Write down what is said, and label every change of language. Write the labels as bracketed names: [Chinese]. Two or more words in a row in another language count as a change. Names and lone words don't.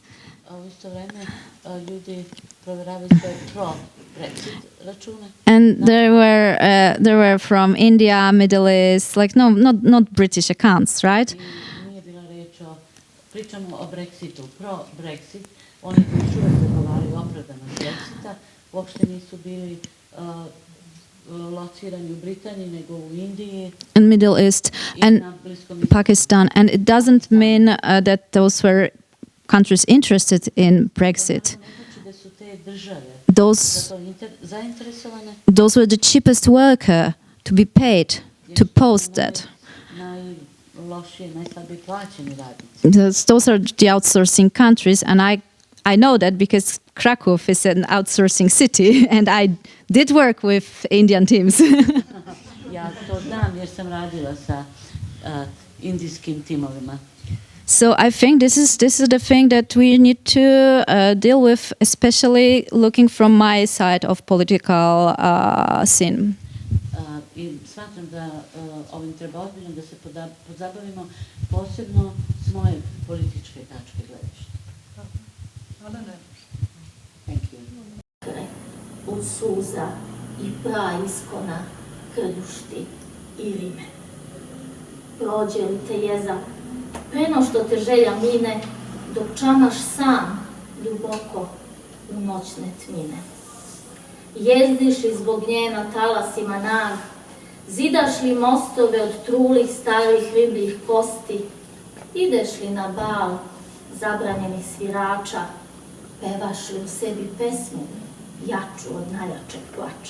[Serbian] A u isto vreme ljudi provjeravaju svoje pro-Brexit račune. [English] And there were from India, Middle East, like not British accounts, right? [Serbian] I nije bila reč o, pričamo o Brexitu, pro-Brexit, oni koji još uvek zagovaraju opravdanost Brexita, uopšte nisu bili locirani u Britaniji, nego u Indiji [English] And Middle East [Serbian] i [English] and [Serbian] na Bliskom istoku. [English] Pakistan, and it doesn't mean that those were countries interested in Brexit. [Serbian] To ne znači da su te države [English] Those [Serbian] za to zainteresovane, [English] were the cheapest worker to be paid to post that. [Serbian] najlošije, najslabije plaćeni radnici. [English] Those are the outsourcing countries, and I know that because Krakow is an outsourcing city, and I did work with Indian teams. [Serbian] Ja to znam jer sam radila sa indijskim timovima. [English] So I think this is the thing that we need to deal with, especially looking from my side of political scene. [Serbian] I smatram da ovim treba ozbiljno da se pozabavimo, posebno s moje političke tačke gledišta. Hvala ne. [English] Thank you. [Serbian] Od suza i pra iskona krdušti i rime. Prođe li te jeza, preno što te želja mine, dok čamaš sam duboko u noćne tmine. Jezdiš li zbog nje na talasima nag, zidaš li mostove od trulih starih ribljih kosti, ideš li na bal zabranjenih svirača, pevaš li u sebi pesmu jaču od najjačeg plača.